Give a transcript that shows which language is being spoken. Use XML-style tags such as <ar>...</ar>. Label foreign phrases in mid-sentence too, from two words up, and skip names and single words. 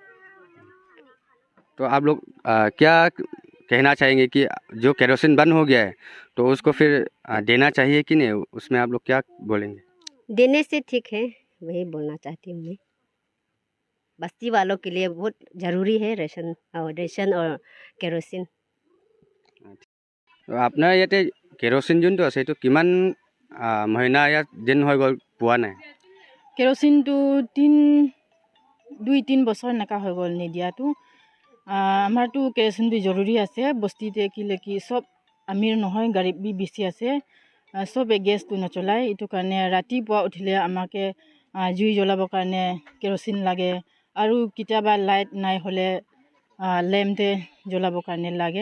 <hi>तो आप लोग क्या कहना चाहेंगे कि जो केरोसिन बंद हो गया है तो उसको फिर देना चाहिए कि नहीं? उसमें आप लोग क्या बोलेंगे? देने से ठीक है, वही बोलना चाहती हूँ मैं। बस्ती वालों के लिए बहुत ज़रूरी है राशन और केरोसिन।</hi> <as>तो আপোনাৰ ইয়াতে কেৰোচিন যোনটো আছে এইটো কিমান মহিনা</as> <hi>या दिन</hi> <as>হৈ গ'ল পোৱা নাই? কেৰোচিনটো 2-3 বছৰ এনেকা হৈ গ'ল নিদিয়াটো। আমাৰতো কেৰোচিনটো জৰুৰী আছে বস্তিতে, কি চব আমিৰ নহয়, গাড়ী বেছি আছে, চবে গেছটো নচলায়। এইটো কাৰণে ৰাতিপুৱা উঠিলে আমাকে জুই জ্বলাবৰ কাৰণে কেৰোচিন লাগে, আৰু কেতিয়াবা লাইট নাই হ'লে লেম্পতে জ্বলাবৰ কাৰণে লাগে।</as>